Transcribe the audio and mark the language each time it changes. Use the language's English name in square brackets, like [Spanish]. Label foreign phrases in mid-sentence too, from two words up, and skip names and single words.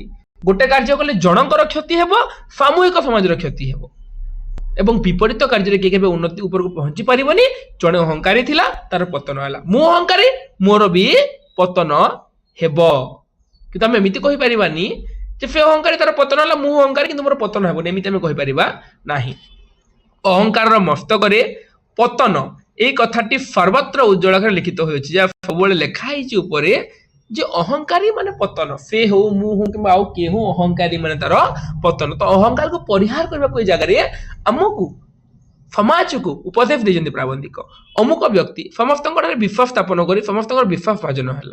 [Odia] ଗୋଟେ କାର୍ଯ୍ୟ କଲେ ଜଣଙ୍କର କ୍ଷତି ହେବ ସାମୂହିକ ସମାଜର କ୍ଷତି ହେବ ଏବଂ ବିପରୀତ କାର୍ଯ୍ୟରେ କିଏ କେବେ ଉନ୍ନତି ଉପରକୁ ପହଞ୍ଚି ପାରିବନି। ଜଣେ ଅହଙ୍କାରୀ ଥିଲା ତାର ପତନ ହେଲା ମୁଁ ଅହଙ୍କାରୀ ମୋର ବି ପତନ ହେବ। କିନ୍ତୁ ଆମେ ଏମିତି କହିପାରିବାନି ଯେ ସେ ଅହଙ୍କାରୀ ତାର ପତନ ହେଲା ମୁଁ ଅହଙ୍କାରୀ କିନ୍ତୁ ମୋର ପତନ ହେବନି ଏମିତି ଆମେ କହିପାରିବା ନାହିଁ। ଅହଙ୍କାରର ମସ୍ତକରେ ପତନ [Bangla] এই কথাটি সর্বত্র উজ্জ্বল আকারে লিখিত হয়েছে যা [Odia] ସବୁବେଳେ ଲେଖା ହେଇଛି ଉପରେ ଯେ ଅହଙ୍କାରୀ ମାନେ ପତନ। ସେ ହଉ ମୁଁ ହଉ କିମ୍ବା ଆଉ କିଏ ହଉ ଅହଙ୍କାରୀ ମାନେ ତାର ପତନ। ତ ଅହଙ୍କାରକୁ ପରିହାର କରିବାକୁ ଏ ଜାଗାରେ ଆମକୁ ସମାଜକୁ ଉପଦେଶ ଦେଇଛନ୍ତି ପ୍ରାବନ୍ଧିକ। ଅମୁକ ବ୍ୟକ୍ତି ସମସ୍ତଙ୍କଠାରେ ବିଶ୍ୱାସ ସ୍ଥାପନ କରି ସମସ୍ତଙ୍କର ବିଶ୍ୱାସ ଭାଜନ ହେଲା।